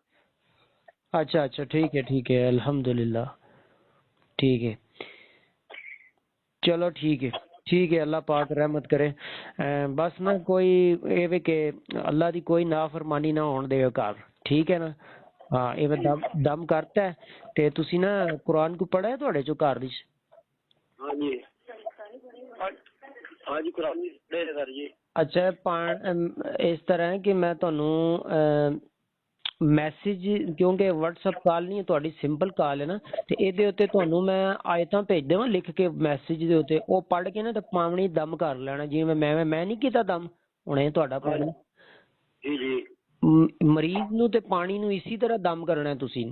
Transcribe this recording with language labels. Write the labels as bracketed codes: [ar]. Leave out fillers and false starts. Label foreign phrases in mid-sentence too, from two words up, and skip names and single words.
[pa] اچھا اچھا ٹھیک ہے الحمدللہ ٹھیک ہے چلو ٹھیک ہے اللہ پاک رحمت کرے بس نا کوئی اے کہ اللہ دی کوئی نافرمانی نہ ہون دے گھر ٹھیک ہے نا ہاں اے دم کرتا ہے تے تسی نا قرآن کو پڑھا ہے تواڈے چوں گھر وچ ہاں جی قرآن پڑھے سر جی اچھا اس طرح ہے کہ میں تانوں ਮੈਸੇਜ ਕਿਉਂਕਿ WhatsApp ਕਾਲ ਨਹੀਂ ਹੈ ਤੁਹਾਡੀ, ਸਿੰਪਲ ਕਾਲ ਹੈ ਨਾ, ਤੇ ਇਹਦੇ ਉੱਤੇ ਤੁਹਾਨੂੰ ਮੈਂ ਆਇਤਾਂ ਭੇਜ ਦੇਵਾਂ ਲਿਖ ਕੇ ਮੈਸੇਜ ਦੇ ਉੱਤੇ, ਉਹ ਪੜ੍ਹ ਕੇ ਨਾ ਤੇ ਪਾਣੀ ਦਮ ਕਰ ਲੈਣਾ, ਜਿਵੇਂ ਮੈਂ ਨਹੀਂ ਕੀਤਾ ਦਮ ਹੁਣੇ ਤੁਹਾਡਾ ਪਾਣੀ। ਜੀ ਜੀ ਮਰੀਜ਼ ਨੂੰ ਤੇ ਪਾਣੀ ਨੂੰ ਇਸੇ ਤਰ੍ਹਾਂ ਦਮ ਕਰਨਾ ਹੈ ਤੁਸੀਂ।